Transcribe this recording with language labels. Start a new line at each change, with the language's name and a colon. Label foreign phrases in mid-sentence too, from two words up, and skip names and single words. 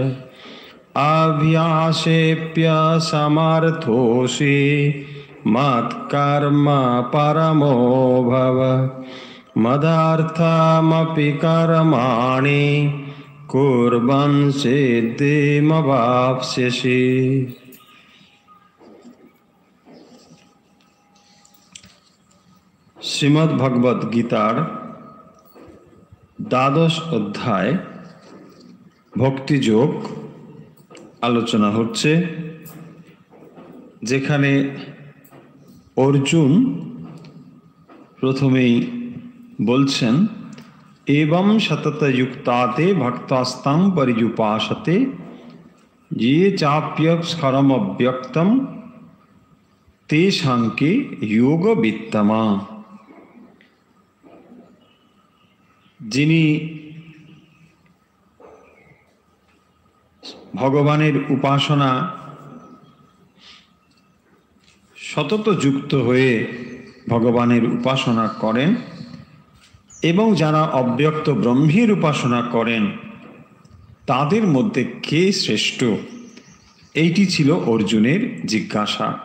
Sanskrit: अभ्यासेऽप्यसमर्थोऽसि मत्कर्म परमो भव मदर्थमपि कर्माणि कुर्वन् सिद्धिमवाप्स्यसि।
Bangla: শ্রীমদ্ ভগবত গীতার দ্বাদশ অধ্যায় ভক্তিযোগ আলোচনা হচ্ছে, যেখানে অর্জুন প্রথমেই বলছেন
Sanskrit: एवं सततयुक्ताते भक्तास्तं पर्युपासते ये चाप्यक्षरमव्यक्तं तेषां के योगवित्तमा।
Bangla: যিনি ভগবানের উপাসনা সতত যুক্ত হয়ে ভগবানের উপাসনা করেন এবং যারা অব্যক্ত ব্রহ্মের উপাসনা করেন তাদের মধ্যে কে শ্রেষ্ঠ, এইটি ছিল অর্জুনের জিজ্ঞাসা।